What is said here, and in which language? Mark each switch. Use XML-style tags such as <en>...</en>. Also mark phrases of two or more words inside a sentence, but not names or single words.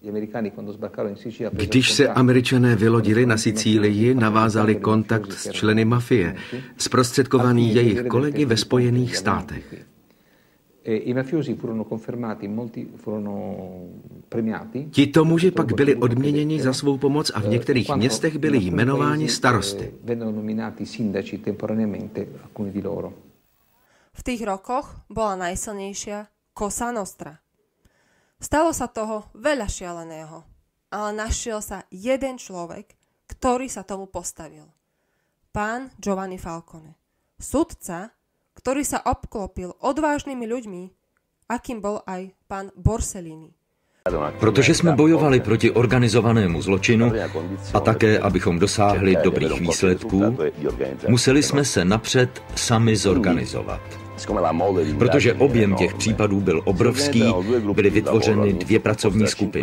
<cs>Když se Američané vylodili na Sicílii, navázali kontakt s členy mafie, zprostředkovaný jejich kolegy ve Spojených státech. Tito muži pak byli odměněni za svou pomoc a v některých městech byli jmenováni starosty.</cs> <sk>V tých rokoch bola najsilnejšia Cosa Nostra. Stalo sa toho veľa šialeného, ale našiel sa jeden človek, ktorý sa tomu postavil. Pán Giovanni Falcone. Sudca, ktorý sa obklopil odvážnymi ľuďmi, akým bol aj pán Borsellino.</sk> <cs>Protože jsme bojovali proti organizovanému zločinu a také, abychom dosáhli dobrých výsledků, museli jsme se napřed sami zorganizovat. Protože objem těch případů byl obrovský, byly vytvořeny 2 pracovní skupiny.</cs>